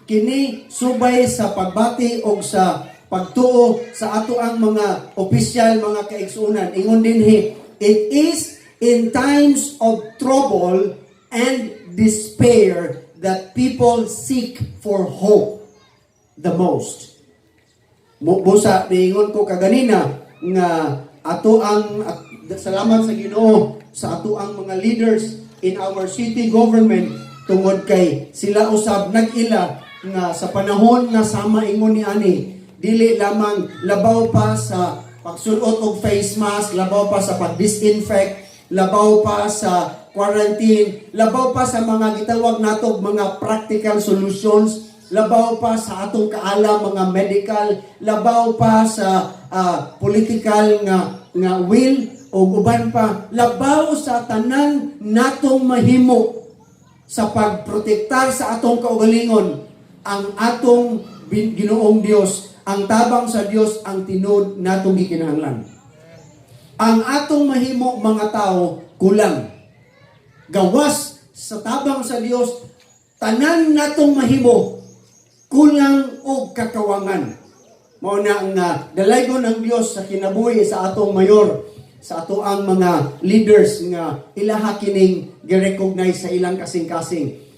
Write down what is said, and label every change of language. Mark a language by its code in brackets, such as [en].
[ceb] Kini subay sa pagbati og sa pagtuo sa ato ang mga opisyal mga kaigsunan. Ingon dinhi, [en] it is in times of trouble and despair that people seek for hope the most. [ceb] Busa niingon ko kaganina nga ato ang salamat sa Ginoo sa ato ang mga [en] leaders in our city government [ceb] tungod kay sila usab nag-ila nga sa panahon nga sama ingon ni ani dili lamang labaw pa sa pagsulot og face mask, labaw pa sa pag-disinfect, labaw pa sa quarantine, labaw pa sa mga gitawag natog mga practical solutions, labaw pa sa atong kaalam mga medical, labaw pa sa political nga will o uban pa, labaw sa tanan natong mahimo sa pagprotektar sa atong kaugalingon ang atong Ginoong Dios, ang tabang sa Dios ang tinud natong gikinahanglan. Ang atong mahimo mga tao kulang. Gawas sa tabang sa Dios, tanan natong mahimo kulang og kakawangan. Mao na ang dalaygon ng Dios sa kinabuhi sa atong mayor, sa ato ang mga leaders nga ilaha kining gi-recognize sa ilang kasing-kasing.